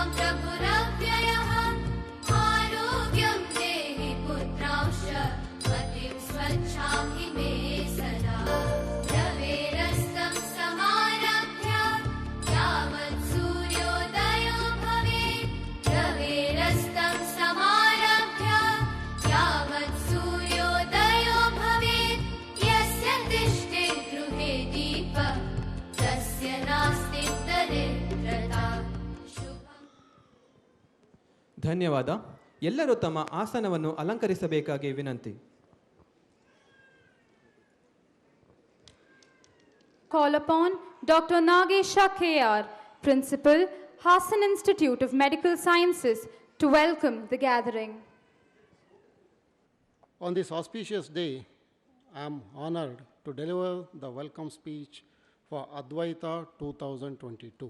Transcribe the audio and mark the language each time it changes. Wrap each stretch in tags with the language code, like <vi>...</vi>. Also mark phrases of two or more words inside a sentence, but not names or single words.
<sa>प्रभुरव्ययः आरोग्यं देहि पुत्रांश्च मतिं स्वच्छां हि मे सदा रवेरस्तं समारभ्य यावत् सूर्योदयो भवेत् रवेरस्तं समारभ्य यावत् सूर्योदयो भवेत् यस्य तिष्ठे गृहे दीपः तस्य नास्ति दरिद्रता. शुभम्.</sa> <kn>ಧನ್ಯವಾದ. ಎಲ್ಲರೂ ತಮ್ಮ ಆಸನವನ್ನು ಅಲಂಕರಿಸಬೇಕಾಗಿ ವಿನಂತಿ.</kn> <en>Call upon Dr. Nagesha K.R., Principal, Hassan Institute of Medical Sciences, to welcome the gathering. On this auspicious day, I am honored to deliver the welcome speech for Advaita 2022.</en>